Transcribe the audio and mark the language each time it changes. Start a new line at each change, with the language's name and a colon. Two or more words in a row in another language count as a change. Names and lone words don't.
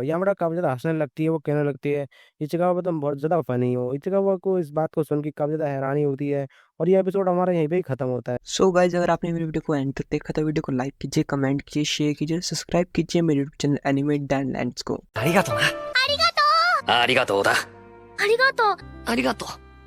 Hindi: यामाडा काफ़ी ज़्यादा हँसने लगती है, वो कहने लगती है इचिकावा तुम बहुत ज़्यादा फ़नी हो। इचिकावा को इस बात को सुन के काफ़ी ज़्यादा हैरानी होती है और ये एपिसोड हमारा यहीं पे ही खत्म होता है।
English: so guys
Hindi: अगर आपने मेरी वीडियो को एंड तक देखा तो वीडियो को लाइक कीजिए, कमेंट कीजिए, शेयर कीजिए, सब्सक्राइब कीजिए मेरे यूट्यूब चैनल एनिमे डैनलैंड्स को।
Japanese: ありがとな。ありがとう。ありがとうだ。ありがとう。ありがとう。